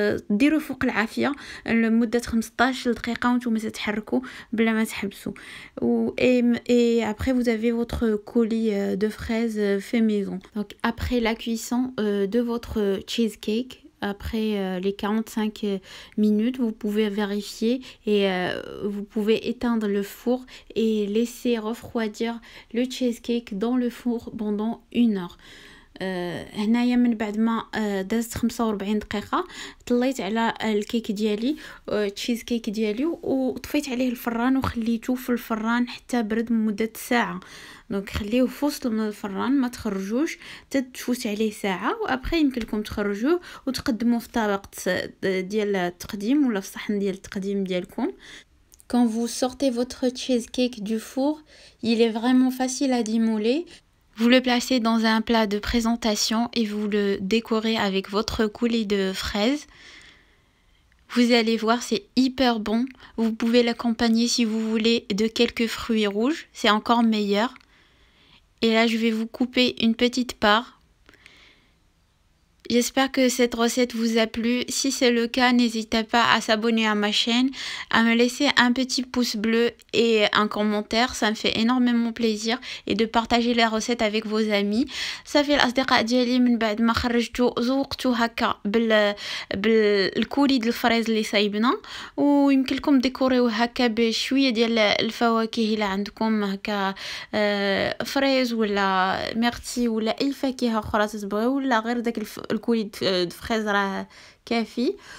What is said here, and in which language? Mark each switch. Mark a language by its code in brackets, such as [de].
[ar] ديروا فوق العافيه لمده 15 دقيقه وانتم تتحركوا بلا ما تحبسوا. [fr] Et après vous avez votre colis de fraises fait maison. Donc après la cuisson de votre cheesecake, après les 45 minutes, vous pouvez vérifier et vous pouvez éteindre le four et laisser refroidir le cheesecake dans le four pendant 1 heure. [ar] هنايا من بعد ما دازت 45 دقيقه طليت على الكيك ديالي تشيز كيك ديالي وطفيت عليه الفران وخليته في الفران حتى برد لمده ساعه. دونك خليوه في وسط من الفران ما تخرجوش تفوت عليه ساعه، وابخي يمكن لكم تخرجوه وتقدموه في طبق ديال التقديم ولا في صحن ديال التقديم ديالكم. [fr] Quand vous sortez votre cheesecake du four, il est vraiment facile à démoler. Vous le placez dans un plat de présentation et vous le décorez avec votre coulis de fraises. Vous allez voir, c'est hyper bon. Vous pouvez l'accompagner si vous voulez de quelques fruits rouges, c'est encore meilleur. Et là, je vais vous couper une petite part. J'espère que cette recette vous a plu. Si c'est le cas, n'hésitez pas à s'abonner à ma chaîne, à me laisser un petit pouce bleu et un commentaire. Ça me fait énormément plaisir. Et de partager la recette avec vos amis. Ça fait [ar] الأصدقاء ديالي من بعد ما خرجته ذوقته هكا بالكولي ديال الفريز اللي صايبنا، ويمكن لكم ديكوريوه هكا بشويه ديال الفواكه الا عندكم هكا فريز ولا ميرتي ولا اي فاكهه اخرى تبغيو، ولا غير داك الكولي د فريز راه كافي.